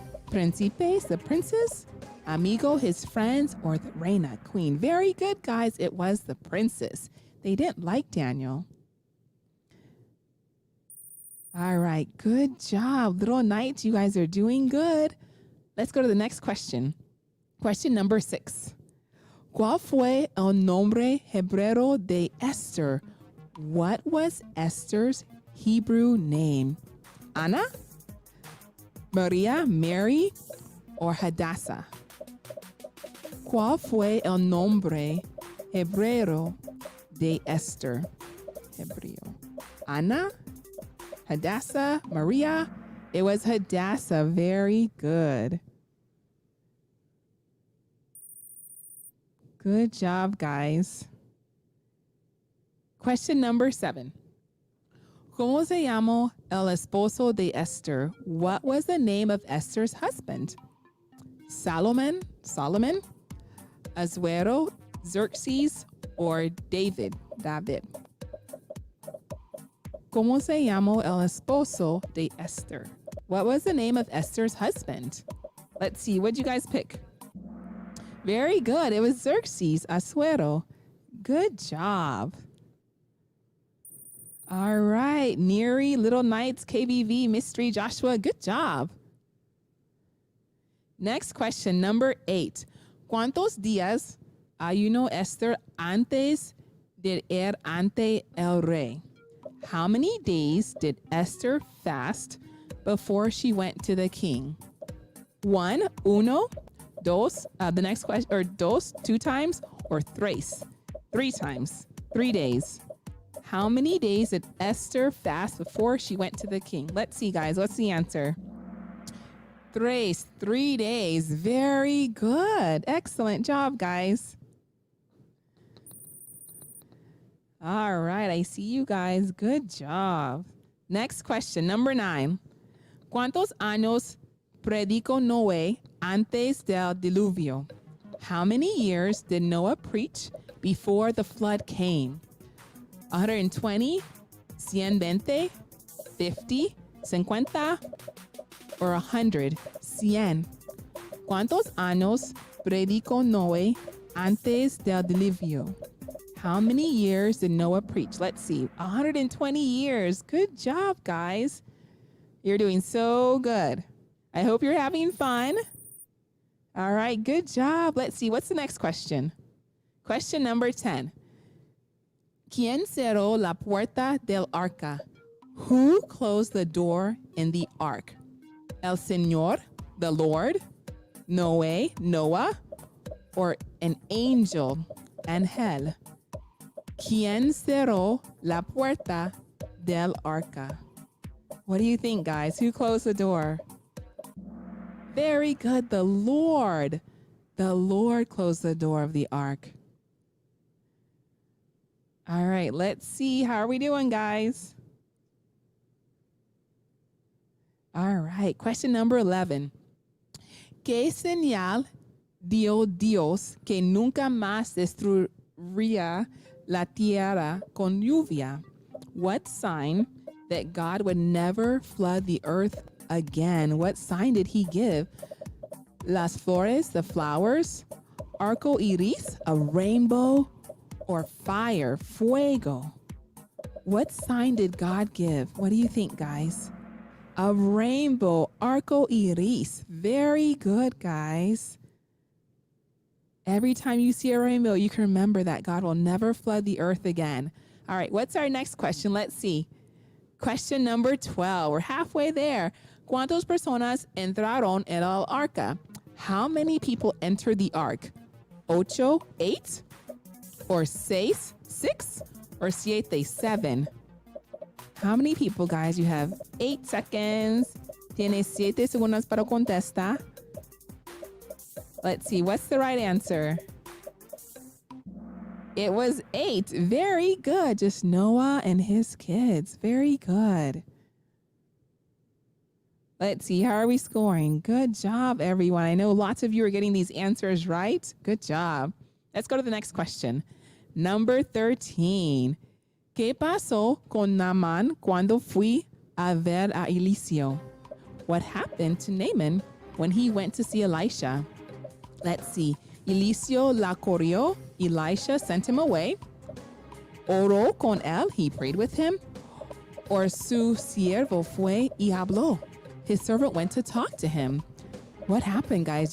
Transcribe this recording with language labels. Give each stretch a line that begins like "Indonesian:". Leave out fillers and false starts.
Spanish: Príncipes,
English: the princes,
Spanish: amigo,
English: his friends, or the
Spanish: reina,
English: queen? Very good, guys. It was the princes. They didn't like Daniel. All right, good job. Little Knights, you guys are doing good. Let's go to the next question. Question number 6.
Spanish: ¿Cuál fue el nombre hebreo de Esther?
English: What was Esther's Hebrew name? Anna, Maria, Mary, or Hadassah?
Spanish: ¿Cuál fue el nombre hebreo de Esther? Hebreo. Anna, Hadassah, Maria.
English: It was Hadassah. Very good. Good job, guys. Question number 7.
Spanish: ¿Cómo se llamó el esposo de Esther?
English: What was the name of Esther's husband? Solomon, Azuero, Xerxes, or David?
Spanish: ¿Cómo se llamó el esposo de Esther?
English: What was the name of Esther's husband? Let's see, what'd you guys pick? Very good. It was Xerxes, Asuero. Good job. All right. Neri, Little Knights, KBV, Mystery, Joshua. Good job. Next question, number 8.
Spanish: ¿Cuántos días ayunó Esther antes de ir ante el rey?
English: How many days did Esther fast before she went to the king? 1,
Spanish: uno, dos,
English: the next question, or
Spanish: dos,
English: 2 times, or
Spanish: tres,
English: 3 times, 3 days. How many days did Esther fast before she went to the king? Let's see, guys. What's the answer?
Spanish: Tres,
English: 3 days. Very good. Excellent job, guys. All right. I see you guys. Good job. Next question, number 9.
Spanish: ¿Cuántos años predicó Noé antes del diluvio?
English: How many years did Noah preach before the flood came? 120, 120, 50, 50, or 100, 100.
Spanish: ¿Cuántos años predicó Noé antes del diluvio?
English: How many years did Noah preach? Let's see, 120 years. Good job, guys. You're doing so good. I hope you're having fun. All right, good job. Let's see, what's the next question? Question number 10.
Spanish: ¿Quién cerró la puerta del arca?
English: Who closed the door in the ark?
Spanish: El Señor,
English: the Lord, Noé, Noah, or an angel,
Spanish: Ángel? ¿Quién cerró la puerta del arca?
English: What do you think, guys? Who closed the door? Very good. The Lord. The Lord closed the door of the ark. All right, let's see. How are we doing, guys? All right, question number 11.
Spanish: ¿Qué señal dio Dios que nunca más destruiría la tierra con lluvia?
English: What sign that God would never flood the earth again? What sign did he give?
Spanish: Las flores,
English: the flowers,
Spanish: arco iris,
English: a rainbow, or fire,
Spanish: fuego?
English: What sign did God give? What do you think, guys? A rainbow,
Spanish: arco iris.
English: Very good, guys. Every time you see a rainbow, you can remember that God will never flood the earth again. All right, what's our next question? Let's see. Question number 12. We're halfway there.
Spanish: ¿Cuántas personas entraron en el arca?
English: How many people entered the ark? 8, 8, or 6, 6, or 7? How many people, guys? You have 8 seconds.
Spanish: Tienes 7 segundos para contestar.
English: Let's see, what's the right answer? It was 8. Very good. Just Noah and his kids. Very good. Let's see, how are we scoring? Good job, everyone. I know lots of you are getting these answers right. Good job. Let's go to the next question. Number 13.
Spanish: ¿Qué pasó con Naaman cuando fui a ver a Eliseo?
English: What happened to Naaman when he went to see Elisha? Let's see.
Spanish: Eliseo la corrió.
English: Elisha sent him away.
Spanish: Oró con él.
English: He prayed with him. Or
Spanish: su siervo fue y habló.
English: His servant went to talk to him. What happened, guys?